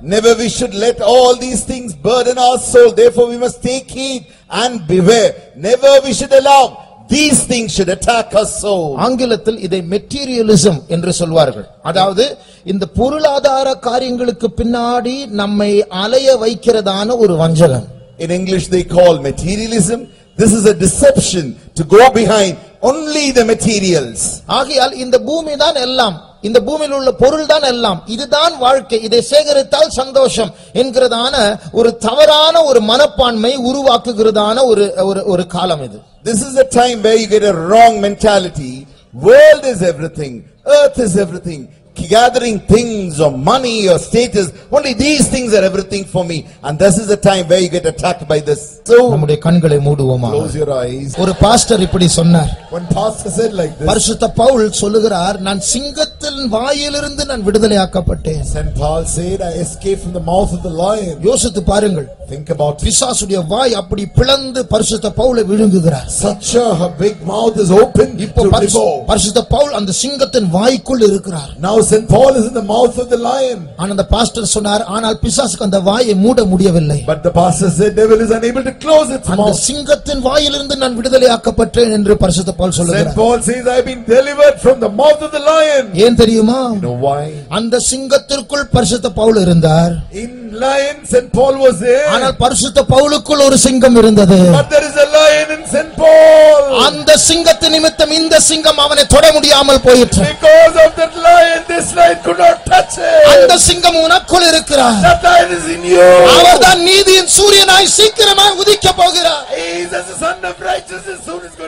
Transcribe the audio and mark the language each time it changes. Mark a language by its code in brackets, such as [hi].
[en] Never we should let all these things burden our soul. Therefore we must take heed and beware. Never we should allow these things should attack our soul. [ta] ஆங்கிலத்தில் இதை materialism என்று சொல்வார்கள். அதாவது இந்த பொருளாதார காரியங்களுக்கு பின்னாடி நம்மை அலைய வைக்கிறதான ஒரு வஞ்சகம். [en] In English they call materialism. This is a deception to go behind only the materials. [ta] ஆகையால் இந்த பூமி தான் எல்லாம், இந்த பூமியில் உள்ள பொருள் தான் எல்லாம், இதுதான் வாழ்க்கை, இதை சேகரித்தால் சந்தோஷம் என்கிறதான ஒரு தவறான ஒரு மனப்பான்மை உருவாக்குகிறதான ஒரு காலம் இது. [en] This is the time where you get a wrong mentality. World is everything, earth is everything, gathering things or money or status. Only these things are everything for me. And this is the time where you get attacked by this. So [ta] நம்முடைய கண்களை மூடுவோமா. [en] close your eyes. [ta] ஒரு pastor இப்படி சொன்னார். [en] One pastor said like this. [ta] பரிசுத்த பவுல் சொல்லுகிறார், நான் சிங்கத்தின் வாயிலிருந்து நான் விடுதலையாக்கப்பட்டேன். [en] Saint Paul said, I escaped from the mouth of the lion. [ta] யோசித்து பாருங்கள். [en] Think about it. [ta] பிசாசுடைய வாய் அப்படி பிளந்து பரிசுத்த பவுலை விழுங்குகிறார். [en] Such a big mouth is open to devour. [ta] பரிசுத்த பவுல் அந்த சிங்கத்தின் வாய்க்குள் இருக்கிறார். [en] Now Saint Paul is in the mouth of the lion. [ta] ஆனா அந்த பாஸ்டர் சொன்னார், ஆனால் பிசாசுக்கு அந்த வாயை மூட முடியவில்லை. [en] But the pastor said devil is unable to close its mouth. [ta] அந்த சிங்கத்தின் வாயிலிருந்து நான் விடுதலையாக்கப்பட்டேன் என்று பரிசுத்த பவுல் சொல்லுகிறார். [en] Saint Paul says I have been delivered from the mouth of the lion. [ta] ஏன் தெரியுமா? [en] You know why? [ta] அந்த சிங்கத்திற்குள் பரிசுத்த பவுல் இருந்தார். [en] In lion Saint Paul was there. [ta] ஆனால் பரிசுத்த பவுலுக்குள் ஒரு சிங்கம் இருந்தது. [en] But there is a lion in Saint Paul. [ta] அந்த சிங்கத்தின் நிமித்தம் இந்த சிங்கம் அவனை தொட முடியாமல் போயிற்று. [en] Because of that lion this lion could not touch him. [ta] அந்த சிங்கம் உனக்குள் இருக்கிறார். [en] That lion is in you. [ta] அவர்தான் நீதியின் சூரியனாய் சீக்கிரமாய் உதிக்க போகிறார். [en] He is as the son of righteousness soon